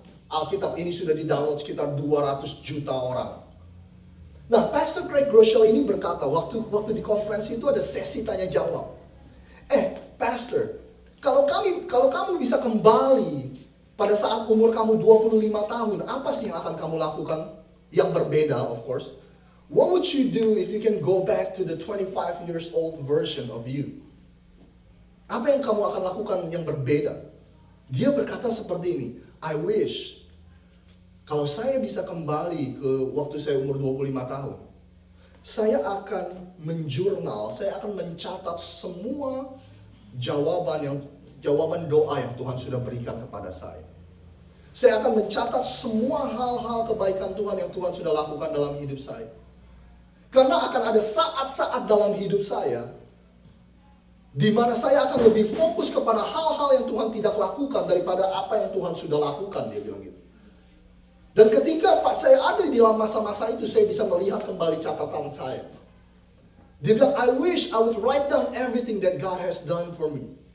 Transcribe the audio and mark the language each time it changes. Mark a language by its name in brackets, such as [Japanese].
[Indonesian] Alkitab ini sudah di-download sekitar 200 juta orang. Nah, Pastor Craig Groeschel ini berkata, waktu di konferensi itu ada sesi tanya jawab. Pastor, kalau kamu bisa kembali pada saat umur kamu 25 tahun, apa sih yang akan kamu lakukan? Yang berbeda, [English] of course. What would you do if you can go back to the 25 years old version of you? [Indonesian] Apa yang kamu akan lakukan yang berbeda? Dia berkata seperti ini, [English] I wish [Indonesian] kalau saya bisa kembali ke waktu saya umur 25 tahun, saya akan menjurnal, saya akan mencatat semua jawaban doa yang Tuhan sudah berikan kepada saya. Saya akan mencatat semua hal-hal kebaikan Tuhan yang Tuhan sudah lakukan dalam hidup saya. Karena akan ada saat-saat dalam hidup saya di mana saya akan lebih fokus kepada hal-hal yang Tuhan tidak lakukan daripada apa yang Tuhan sudah lakukan, dia bilang gitu. Dan ketika saya ada di dalam masa-masa itu, saya bisa melihat kembali catatan saya. Dia bilang, [English] I wish I would write down everything that God has done for me.